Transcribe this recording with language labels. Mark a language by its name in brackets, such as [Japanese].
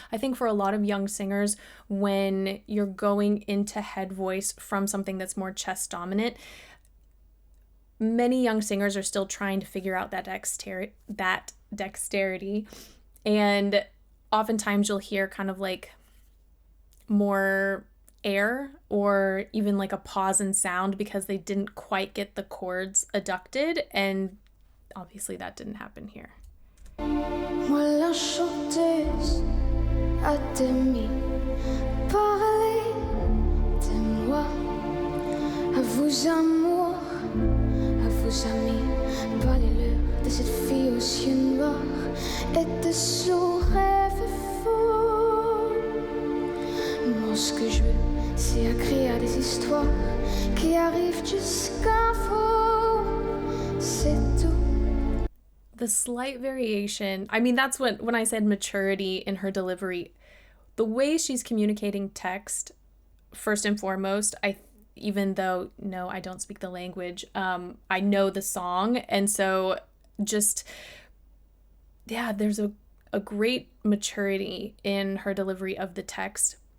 [English] I think for a lot of young singers, when you're going into head voice from something that's more chest dominant, many young singers are still trying to figure out that dexterity. And oftentimes you'll hear kind of like more air or even like a pause in sound because they didn't quite get the chords adducted. And obviously that didn't happen here. [French] Moi la chanteuse à demi parler de moi, à vos amours, à vos amis, parlez-leur de cette fille aux yeux noirs et de son rêve fou. Moi ce que je veux, c'est écrire des histoires qui arrivent jusqu'à vous, c'est tout. [English] The slight variation, I mean, that's when I said maturity in her delivery, the way she's communicating text, first and foremost, even though, no, I don't speak the language, I know the song. And so just, yeah, there's a great maturity in her delivery of the text.